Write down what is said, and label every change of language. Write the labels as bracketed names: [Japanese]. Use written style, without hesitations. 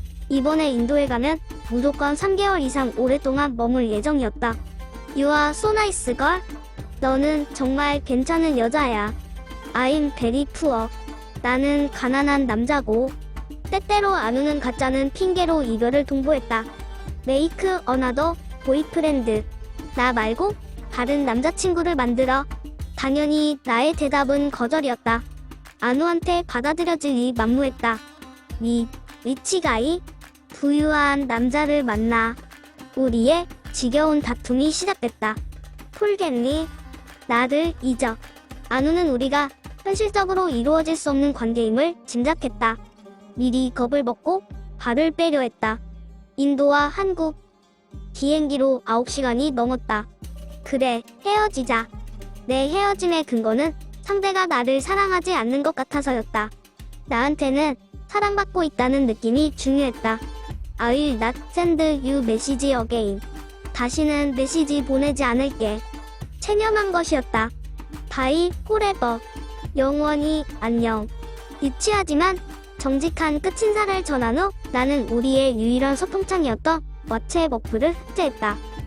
[Korean] 이번에 인도에 가면 무조건 3개월 이상 오랫동안 머물 예정이었다. [English] You are so nice girl. [Korean] 너는 정말 괜찮은 여자야. [English] I'm very poor. [Korean] 나는 가난한 남자고. 때때로 안우는 가짜는 핑계로 이별을 통보했다. [English] Make another boyfriend. [Korean] 나 말고 다른 남자친구를 만들어. 당연히 나의 대답은 거절이었다. 안우한테 받아들여질리 만무했다. [English] 위치가이 [Korean] 부유한 남자를 만나. 우리의 지겨운 다툼이 시작됐다. 폴겠니? 나를 잊어. 안우는 우리가 현실적으로 이루어질 수 없는 관계임을 짐작했다. 미리 겁을 먹고 발을 빼려 했다. 인도와 한국 비행기로 9시간이 넘었다. 그래, 헤어지자. 내 헤어짐의 근거는 상대가 나를 사랑하지 않는 것 같아서였다. 나한테는 사랑받고 있다는 느낌이 중요했다. [English] I will not send you message again. [Korean] 다시는 메시지 보내지 않을게. 체념한 것이었다. [English] Bye forever. [Korean] 영원히 안녕. 유치하지만 정직한 끝인사를 전한 후 나는 우리의 유일한 소통창이었던 왓츠앱 삭제했다.